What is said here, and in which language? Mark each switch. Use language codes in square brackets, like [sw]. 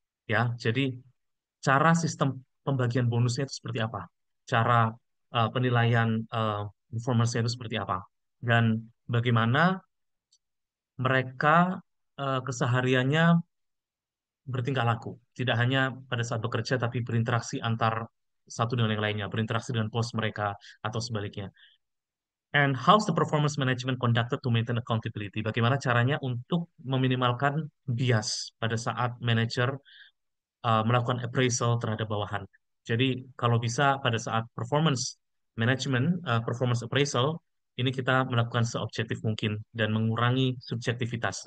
[id] Ya, jadi cara sistem pembagian bonusnya itu seperti apa, cara penilaian performance-nya itu seperti apa, dan bagaimana mereka kesehariannya bertingkah laku, tidak hanya pada saat bekerja, tapi berinteraksi antar satu dengan yang lainnya, berinteraksi dengan bos mereka atau sebaliknya. [en] And how's the performance management conducted to maintain accountability? [id] Bagaimana caranya untuk meminimalkan bias pada saat manajer melakukan appraisal terhadap bawahan. Jadi kalau bisa pada saat performance management, performance appraisal, ini kita melakukan seobjektif mungkin dan mengurangi subjektivitas.